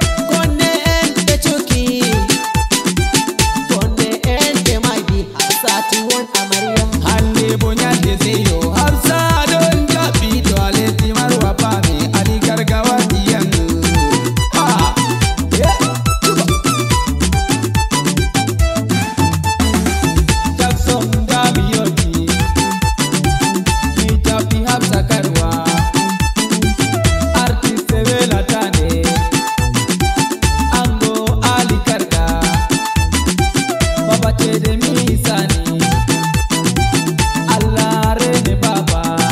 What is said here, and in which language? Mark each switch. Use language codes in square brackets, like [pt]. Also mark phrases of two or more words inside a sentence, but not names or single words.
[ff] Konne en te chuki. Konne en te maidi. Hafsatu won amarya. Hande bo nyande seyo. Hafsa don jabi to aleti marwa pa mi. Ali Garga wasiyan. Ha. [en] Yeah. [ff] Jackson Gabi yoti. Mi jabi Hafsa garwa. Artiste Bella Tane. Ango Ali Garga. Baba Chede mi sani. Allah rene baba.